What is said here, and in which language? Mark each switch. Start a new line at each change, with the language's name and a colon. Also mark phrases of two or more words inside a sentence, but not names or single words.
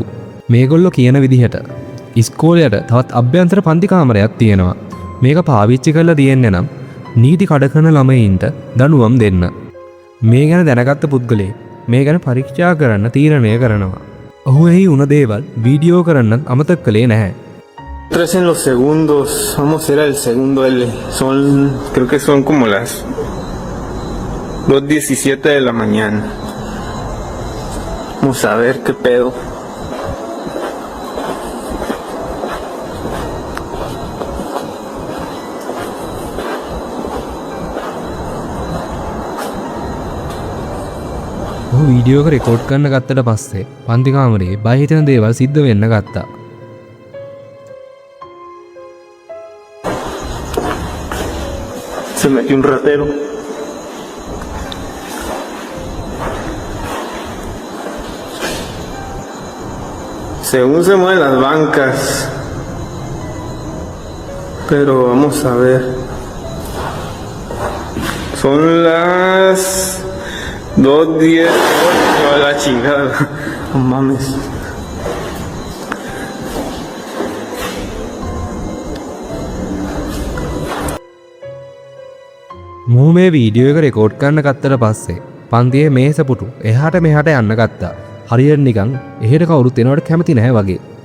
Sinhala: මේගොල්ලෝ කියන විදිහට ඉස්කෝලේට තවත් අභ්‍යන්තර පන්ති කාමරයක් තියෙනවා. මේක පාවිච්චි කරලා තියෙන්නේ නම් නීති කඩ කරන ළමයින්ට දඬුවම් දෙන්න. මේ ගැන දැනගත්ත පුද්ගලයෙක් මේ ගැන පරීක්ෂා කරන්න තීරණය කරනවා. ඔහු එහි වුණ දේවල් වීඩියෝ කරන්න අමතක කළේ නැහැ.
Spanish: 3 en los segundos, vamos a ir al segundo L. Creo que son como las 2:17 de la mañana. Vamos a ver qué pedo.
Sinhala: ඔහු වීඩියෝ එක රෙකෝඩ් කරන්න ගත්තට පස්සේ පන්ති කාමරේ බය හිතෙන දේවල් සිද්ධ වෙන්න ගත්තා.
Spanish: Se metió un ratero. Según se mueven las bancas. Pero vamos a ver. Son las 2:10 a la chingada. No mames.
Sinhala: මූ මේ වීඩියෝ එක රෙකෝඩ් කරන්න ගත්තට පස්සේ පන්තියේ මේස පුටු එහාට මෙහාට යන්න ගත්තා. හරියට නිකන් එහෙට කවුරුත් එනවට කැමති නැහැ වගේ.